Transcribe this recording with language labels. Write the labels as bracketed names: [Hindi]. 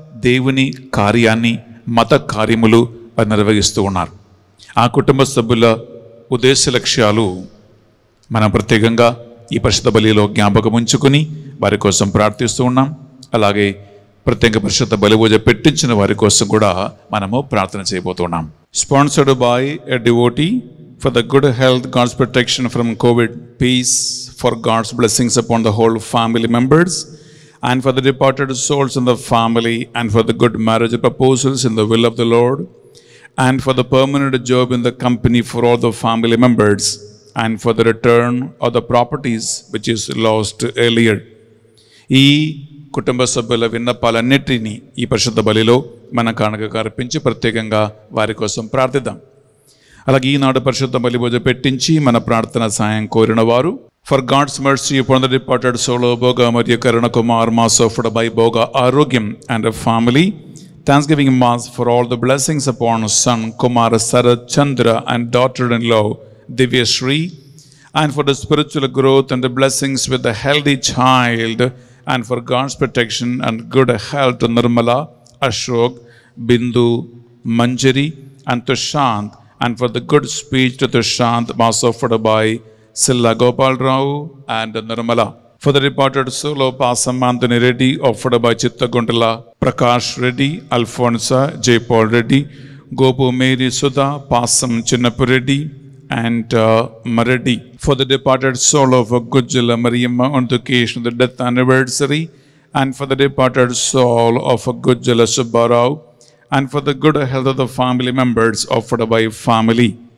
[Telugu] దేవుని కార్యాన్ని, మత కార్యములు వారు నిర్వహిస్తూ ఉన్నారు. ఆ కుటుంబ సభ్యుల ఉద్దేశ లక్ష్యాలు మనం ప్రత్యేకంగా ఈ పరిశుద్ధ బలిలో జ్ఞాపకం ఉంచుకుని వారి కోసం ప్రార్థిస్తూ ఉన్నాం. అలాగే ప్రత్యేక పరిశుద్ధ బలి పూజ పెట్టించిన వారి కోసం కూడా మనము ప్రార్థన చేయబోతున్నాం. [English] Sponsored by a devotee for the good health, God's protection from COVID, peace, for God's blessings upon the whole family members, and for the departed souls in the family, and for the good marriage proposals in the will of the Lord, and for the permanent job in the company for all the family members, and for the return of the properties which is lost earlier. [Telugu] ఈ కుటుంబ సభ్యుల విన్నపాలన్నిటినీ ఈ పరిశుద్ధ బలిలో మన కానుకగా అర్పించి ప్రత్యేకంగా వారి కోసం ప్రార్థిద్దాం. అలాగే ఈనాడు పరిశుద్ధ బలి పూజ పెట్టించి మన ప్రార్థన సాయం కోరిన వారు, [English] For God's mercy upon the departed soul of Boga మరియు Karuna Kumar mass offered by Boga ఆరోగ్యం and family, thanksgiving mass for all the blessings upon son Kumar Sarath Chandra and daughter in law Divyasri, and for the spiritual growth and the blessings with the healthy child, and for God's protection and good health Nirmala, Ashok, Bindu, Manjari and Tushant, and for the good speech to Tushant, mass offered by Silla Gopal Rao and Nirmala. For the departed soul of Pasam Anthony Reddy, offered by Chitta Gundala, Prakash Reddy, Alfonsa, J. Paul Reddy, Gopu Mary Sudha, Pasam Chinnapu Reddy, and Maradi. For the departed soul of Gujjala Mariamma on the occasion of the death anniversary, and for the departed soul of Gujjala Subbarao, and for the good health of the family members offered by family.